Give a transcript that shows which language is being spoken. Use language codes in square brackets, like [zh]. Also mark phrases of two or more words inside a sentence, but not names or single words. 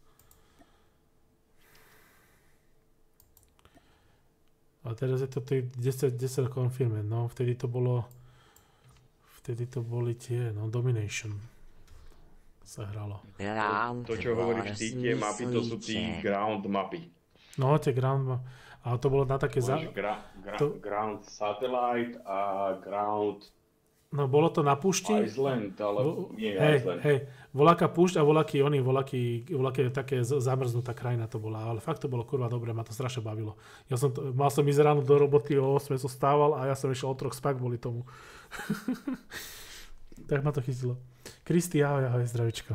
[sk] A teraz je to 10 confirmed, no, vtedy to boli tie, no, Domination sa hralo. To, čo hovoríš ty, tie mapy, to sú tí ground mapy. No, tie ground mapy. A to bolo na také... Ground Satellite a Ground... No, bolo to na púšti. Island, ale nie Island. Hej, voľaká púšť a voľaký také zamrznutá krajina to bola. Ale fakt to bolo kurva dobre, ma to strašne bavilo. Mal som ísť ráno do roboty, o 8 som stával a ja som išiel o 3 spať kvôli tomu. Tak ma to chytilo. Kristi, ahoj, zdravičko.